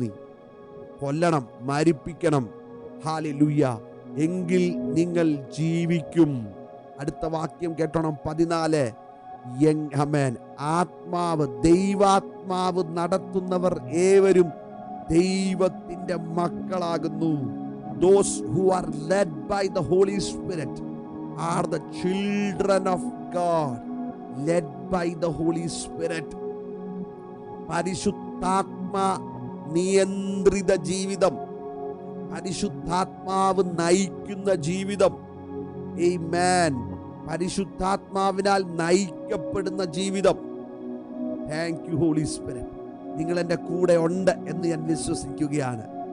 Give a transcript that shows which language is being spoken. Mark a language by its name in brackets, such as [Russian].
[Malayalam] നീ കൊല്ലണം, മരിപ്പിക്കണം. ഹല്ലേലൂയ. എങ്കിൽ നിങ്ങൾ ജീവിക്കും. അടുത്ത വാക്യം കേട്ടോണം, 14. ആമേൻ. ആത്മാവ്, ദൈവാത്മാവ് നടത്തുന്നവർ ഏവരും ദൈവത്തിന്റെ മക്കളാകുന്നു. [English] Those who are led by the Holy Spirit are the children of God, led by the Holy Spirit. [Malayalam] പരിശുദ്ധാത്മാ നിയന്ത്രിത ജീവിതം, പരിശുദ്ധാത്മാവ് നയിക്കുന്ന ജീവിതം. ആമേൻ. പരിശുദ്ധാത്മാവിനാൽ നയിക്കപ്പെടുന്ന ജീവിതം. [English] Thank you holy spirit. [Malayalam] നിങ്ങൾ എൻ്റെ കൂടെ ഉണ്ട് എന്ന് ഞാൻ വിശ്വസിക്കുകയാണ്.